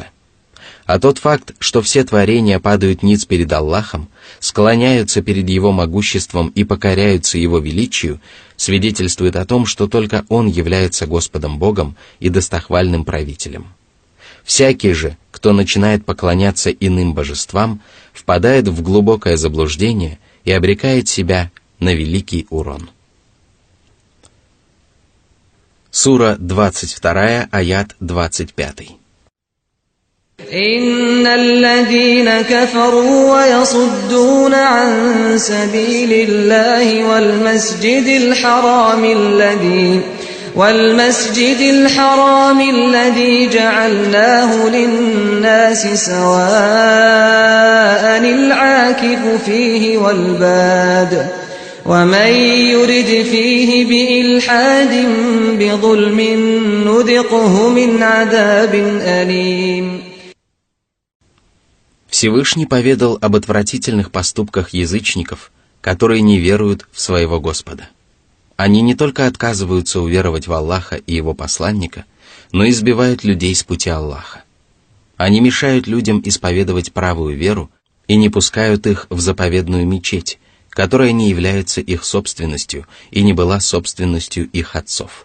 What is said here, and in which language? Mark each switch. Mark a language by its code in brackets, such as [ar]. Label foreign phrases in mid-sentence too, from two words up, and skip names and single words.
[ru] А тот факт, что все творения падают ниц перед Аллахом, склоняются перед Его могуществом и покоряются Его величию, свидетельствует о том, что только Он является Господом Богом и достохвальным правителем. Всякий же, кто начинает поклоняться иным божествам, впадает в глубокое заблуждение и обрекает себя на великий урон. Сура 22, аят 25. [ar] إن الذين كفروا ويصدون عن سبيل الله والمسجد الحرام الذي جعلناه للناس سواء العاكف فيه والباد ومن يرد فيه بإلحاد بظلم نذقه من عذاب أليم. [ru] Всевышний поведал об отвратительных поступках язычников, которые не веруют в своего Господа. Они не только отказываются уверовать в Аллаха и Его посланника, но и сбивают людей с пути Аллаха. Они мешают людям исповедовать правую веру и не пускают их в заповедную мечеть, которая не является их собственностью и не была собственностью их отцов.